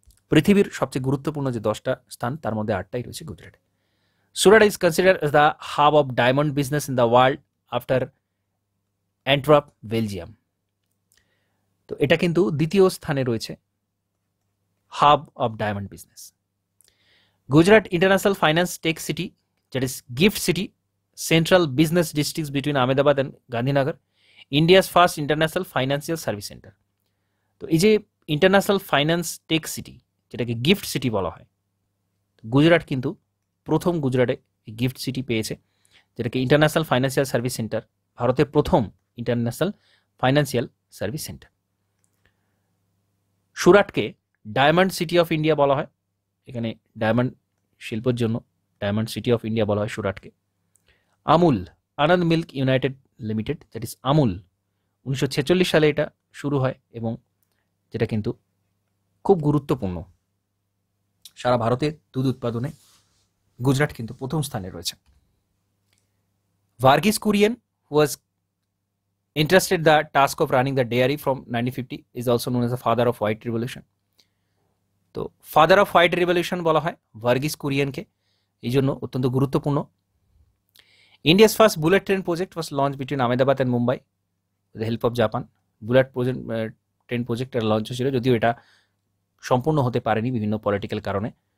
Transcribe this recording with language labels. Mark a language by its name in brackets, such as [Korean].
[Bangla] পৃথিবীর সবচেয়ে গুরুত্বপূর্ণ যে 10টা স্থান তার মধ্যে 8টাই রয়েছে গুজরাটে। [English] Surat is considered as the hub of diamond business in the world after Antwerp, Belgium. [Bangla] তো এটা কিন্তু দ্বিতীয় স্থানে রয়েছে [English] Hub of diamond business. Gujarat International Finance Tech City, that is GIFT City, central business districts between Ahmedabad and Gandhinagar, India's first international financial service center. [Bangla] তো এই যে international finance take city, যেটাকে গিফট সিটি বলা হয়, গুজরাট কিন্তু প্রথম গুজরাটে gift city পেয়েছে, যেটাকে ইন্টারন্যাশনাল ফাইন্যান্সিয়াল সার্ভিস সেন্টার, ভারতের প্রথম international financial service centre. সুরাটকে diamond city of India বলা হয়, এখানে ডায়মন্ড শিল্পের জন্য ডায়মন্ড সিটি অফ ইন্ডিয়া বলা হয় সুরাটকে। আমুল, আনন্দ milk United limited, [English] that is [Bangla] Amul, 1946 সালে এটা শুরু হয়, এবং যেটা কিন্তু খুব গুরুত্বপূর্ণ সারা ভারতে দুধ উৎপাদনে গুজরাট কিন্তু প্রথম স্থানে রয়েছে। [English] Verghese Kurien was entrusted the task of running the dairy from 1950, is also known as the father of white revolution. [Bangla] তো [English] father of white revolution [Bangla] বলা হয় ভার্গিস কুরিয়েনকে, এই জন্য অত্যন্ত গুরুত্বপূর্ণ। [English] India's first bullet train project was launch between Ahmedabad and Mumbai with the help of Japan. [Bangla] Bullet train project launch হয়েছিল, যদিও এটা সম্পূর্ণ হতে পারেনি বিভিন্ন পলিটিক্যাল কারণে।